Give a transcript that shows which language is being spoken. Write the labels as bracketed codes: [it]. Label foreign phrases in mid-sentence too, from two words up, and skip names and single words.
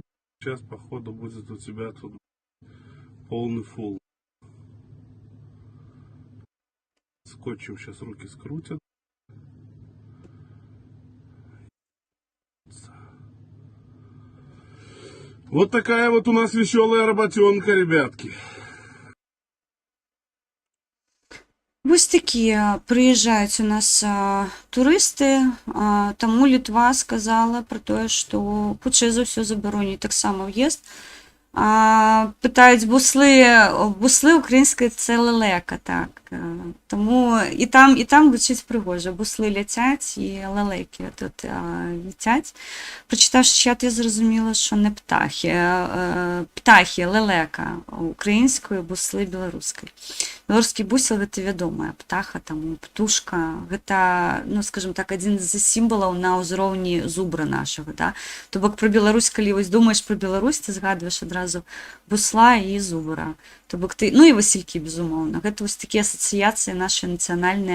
[ru] Сейчас, походу, будет у тебя тут полный фул. Скотчем сейчас руки скрутят. Вот такая вот у нас веселая работенка, ребятки. [be] Вось такія прыязджаюць у нас турысты, таму Літва сказала пра тое, што хутчэй за ўсё забароніць таксама ўезд. Пытаюць буслы украінскай [uk] це лелека, [be] так. Таму і там гучыць прыгожа. Буслы ляцяць [uk] і лелеки тут летять. Прочитавши чат, я зрозуміла, що не птахи. Птахи, лелека українською, [be] буслы беларускай. Беларускі бусел гэта вядомая птаха, таму птушка. Гэта, ну, скажем так, адзін з сімвалаў на ўзроўні зубра нашага, да? То бок пра Беларусь, калі вось думаеш пра Беларусь, ты згадваеш адразу бусла і зубра. То бок ты, ну і васількі, безумоўна. Гэта вось такія асацыяцыі нашы нацыянальныя.